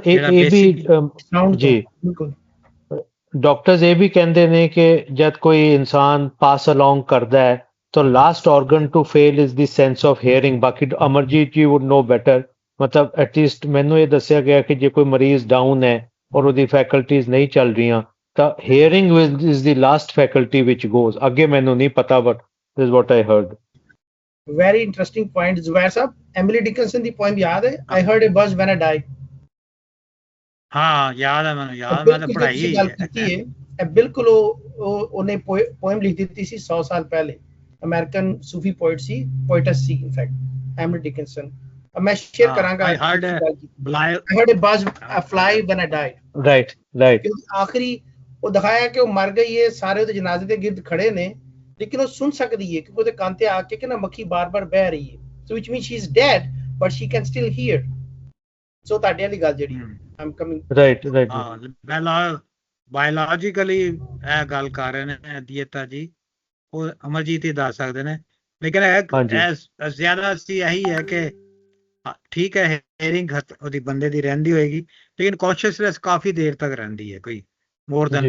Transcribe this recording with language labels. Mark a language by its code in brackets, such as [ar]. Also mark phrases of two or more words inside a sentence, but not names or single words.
[pa] ਇਹ ਵੀ ਜੀ ਡਾਕਟਰਸ ਇਹ ਵੀ ਕਹਿੰਦੇ ਨੇ ਕਿ ਜਦ ਕੋਈ ਇਨਸਾਨ [en] pass along [pa] ਕਰਦਾ ਹੈ ਤਾਂ [en] last organ to fail is the sense of hearing. [pa] ਬਾਕੀ ਅਮਰਜੀਤ ਜੀ [en] would know better. [pa] ਮਤਲਬ ਐਟਲੀਸਟ ਮੈਨੂੰ ਇਹ ਦੱਸਿਆ ਗਿਆ ਕਿ ਜੇ ਕੋਈ ਮਰੀਜ਼ ਡਾਊਨ ਹੈ ਔਰ ਉਹਦੀ ਫੈਕਲਟੀਜ਼ ਨਹੀਂ ਚੱਲ ਰਹੀਆਂ ਤਾਂ [en] hearing is the last faculty which goes. [pa] ਅੱਗੇ ਮੈਨੂੰ ਨਹੀਂ ਪਤਾ, [en] but this is what I heard. Very interesting point, Zubair साहब. Emily Dickinson ਦੀ poem [pa] ਯਾਦ ਹੈ? [en] I heard a buzz when I died. [pa] ਹਾਂ ਯਾਦ ਹੈ ਮੈਨੂੰ, ਯਾਦ ਮੈਂ ਤਾਂ ਪੜ੍ਹਾਈ ਹੀ ਹੈ। ਇਹ ਬਿਲਕੁਲ ਉਹਨੇ poem ਲਿਖ ਦਿੱਤੀ ਸੀ 100 ਸਾਲ ਪਹਿਲੇ। ਅਮਰੀਕਨ ਸੂਫੀ poet ਸੀ, poetess ਸੀ ਇਨਫੈਕਟ, Emily Dickinson. ਮੈਂ ਸ਼ੇਅਰ ਕਰਾਂਗਾ। [en] I heard a buzz fly when I died. Right. [pa] ਆਖਰੀ ਉਹ ਦਿਖਾਇਆ ਕਿ ਉਹ ਮਰ ਗਈ ਹੈ, ਸਾਰੇ ਉਹਦੇ ਜਨਾਜ਼ੇ ਦੇ ਗਿਰਦ ਖੜੇ ਨੇ, ਲੇਕਿਨ ਉਹ ਸੁਣ ਸਕਦੀ ਹੈ ਕਿਉਂਕਿ ਉਹਦੇ ਕੰਨ ਤੇ ਆ ਕੇ ਕਿ ਨਾ ਮੱਖੀ ਬਾਰ-ਬਾਰ ਬਹਿ ਰਹੀ ਹੈ। [en] So which means she is dead but she can still hear. [pa] So ਤੁਹਾਡੇ ਵਾਲੀ ਗੱਲ ਜਿਹੜੀ [en] I'm coming right. [pa] ਬਾਇਓਲੋਜੀਕਲੀ ਇਹ ਗੱਲ ਕਰ ਰਹੇ ਨੇ ਦੀਤਾ ਜੀ, ਉਹ ਅਮਰਜੀਤ ਹੀ ਦੱਸ ਸਕਦੇ ਨੇ। ਲੇਕਿਨ ਇਹ ਜ਼ਿਆਦਾ ਅਸੀਂ ਇਹੀ ਹੈ ਕਿ ਠੀਕ ਹੈ ਹੀਅਰਿੰਗ ਉਹਦੀ ਬੰਦੇ ਦੀ ਰਹਿੰਦੀ ਹੋਏਗੀ, ਲੇਕਿਨ ਕੌਨਸ਼ੀਅਸਨੈਸ ਕਾਫੀ ਦੇਰ ਤੱਕ ਰਹਿੰਦੀ ਹੈ, ਕੋਈ [en] more than